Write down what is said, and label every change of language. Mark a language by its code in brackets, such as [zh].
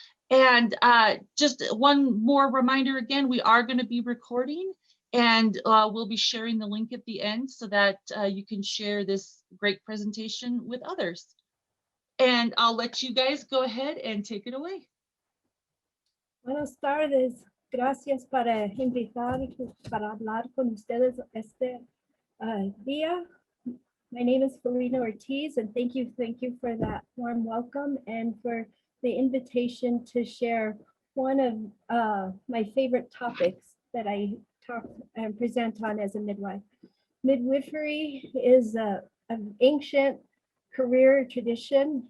[en] And just one more reminder again, we are going to be recording and we'll be sharing the link at the end so that you can share this great presentation with others. And I'll let you guys go ahead and take it away. [es] Buenas tardes. Gracias para invitar para hablar con ustedes este día. [en] My name is Felina Ortiz, and thank you for that warm welcome and for the invitation to share one of my favorite topics that I talk and present on as a midwife. Midwifery is an ancient career tradition.